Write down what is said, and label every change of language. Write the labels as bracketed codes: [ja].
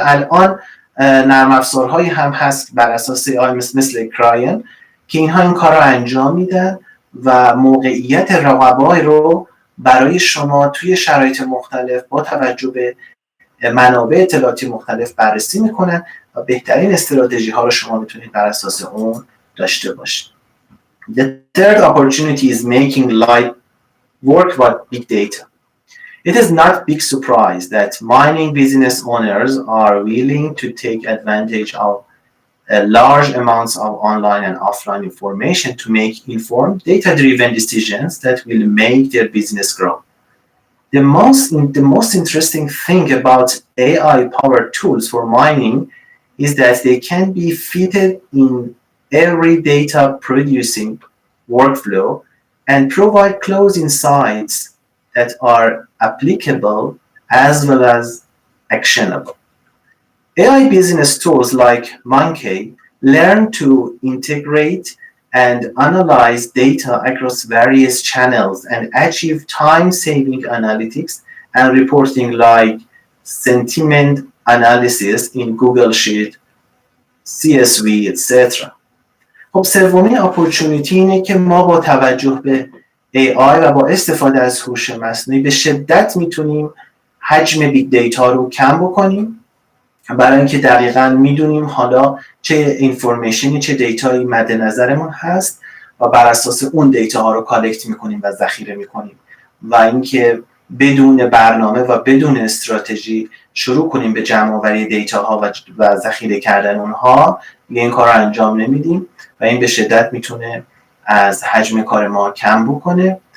[fa] الان نرم افزارهایی هم هست بر اساس AI مثل کراین که اینها این کار رو انجام میدن و موقعیت رقبای رو برای شما توی شرایط مختلف با توجه به منابع اطلاعاتی مختلف بررسی میکنن و بهترین استراتژی ها رو شما میتونید بر اساس اون داشته باشید. [en] The third opportunity is making light work with big data. It is not big surprise that mining business owners are willing to take advantage of large amounts of online and offline information to make informed, data-driven decisions that will make their business grow. The most interesting thing about AI-powered tools for mining is that they can be fitted in every data-producing workflow and provide close insights that are applicable as well as actionable. AI business tools like Monkey learn to integrate and analyze data across various channels and achieve time-saving analytics and reporting like sentiment analysis in Google Sheet, CSV, etc. [fa] خب سومین اپورتونیتی اینه که ما با توجه به AI و با استفاده از هوش مصنوعی به شدت میتونیم حجم بیگ دیتا رو کم بکنیم، برای اینکه دقیقاً میدونیم حالا چه اینفورمیشنی چه دیتایی مد نظرمون هست و بر اساس اون دیتا ها رو کالکت میکنیم و ذخیره میکنیم و اینکه بدون برنامه و بدون استراتژی شروع کنیم به جمع آوری دیتا ها و ذخیره کردن اونها، این کار رو انجام نمیدیم و این به شدت میتونه از حجم کار ما کم بکنه.